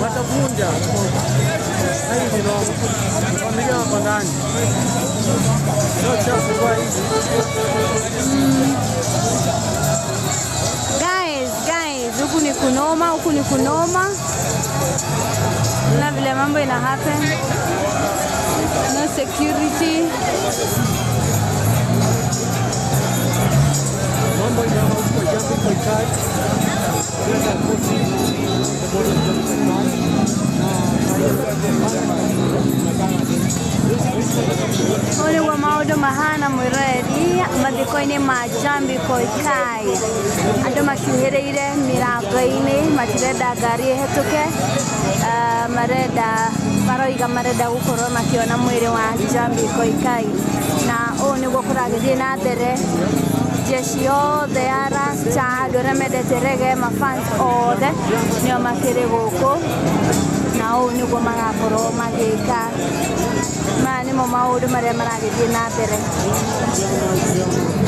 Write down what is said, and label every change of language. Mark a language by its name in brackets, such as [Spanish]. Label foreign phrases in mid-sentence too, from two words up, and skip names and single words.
[Swahili] Watavunja. Hai ni ngori. Familia hapa ndani. Sio chafu kwa hizi. Guys, huku ni kunoma. Na vile mambo ina happen. [English] No security. [Swahili] Mambo ina huko jambo kwa kati. [Kikuyu] Ole wa maũndũ mahana mwĩrori mathiko-inĩ ma Jambi Koikai andũ makiuhĩrĩire mĩrango-inĩ matirenda ngari ĩhetũke marenda gũkorwo makiona mwĩrĩ wa Jambi Koikai na ũũ nĩguo kũragĩthiĩ na mbere jeshi yothe ya Rasta andũ arĩa mendete reggae mafans othe nĩo makĩrĩ gũkũ na ũũ nĩguo magakorwo magĩka maya nĩmo maũndũ marĩa maragĩthiĩ na mbere